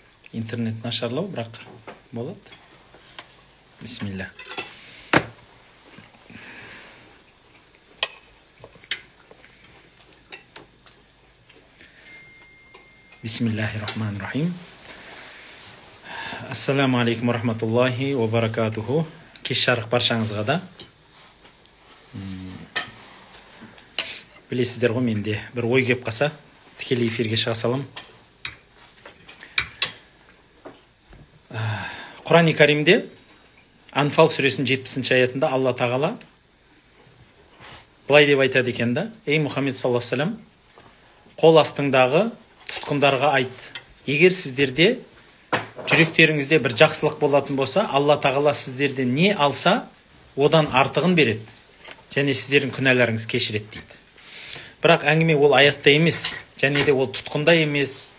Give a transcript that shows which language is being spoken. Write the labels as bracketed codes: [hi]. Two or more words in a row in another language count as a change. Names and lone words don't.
[kk] интернет нашарлау, бірақ болады. Бисмилля. Бисмиллахир-рахманир-рахим. [ar] السلام عليكم ورحمة الله وبركاته. [kk] Кеш жарық баршаңызға да. Білесіздер ғой, менде бір ой кеп қалса, тікелей эфирге шыға салам. Құран-ы Каримде Анфал сүресінің 70-ші аятында Алла тағала былай деп айтады екен да: ей Мұхаммед [ar] صلى الله عليه وسلم, [kk] қол астыңдағы тұтқындарға айт, егер сіздерде жүректеріңізде бір жақсылық болатын болса, Алла тағала сіздерде не алса, одан артығын береді, және сіздердің күнәларыңыз кешіреді дейді. Бірақ әңгіме ол аятта емес, және де ол тұтқында емес.